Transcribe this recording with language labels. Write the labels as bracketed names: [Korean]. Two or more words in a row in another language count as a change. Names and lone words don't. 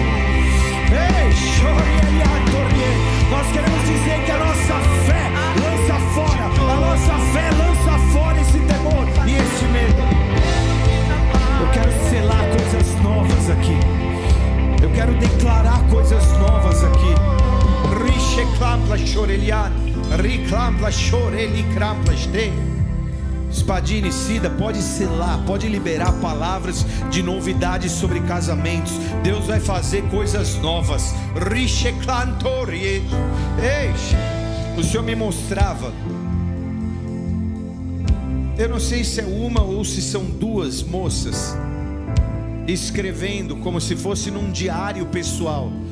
[Portuguese] Ei, chore ele a torre. Nós queremos dizer que a nossa fé lança fora, a nossa fé lança fora esse temor e esse medo. Eu quero selar coisas novas aqui. Eu quero declarar coisas novas aqui. Riche clampla chorelian, riclampla choreli crampla ste. Spadini, Cida, pode selar, pode liberar palavras de novidades sobre casamentos. Deus vai fazer coisas novas. O Senhor me mostrava, eu não sei se é uma ou se são duas moças, escrevendo como se fosse num diário pessoal.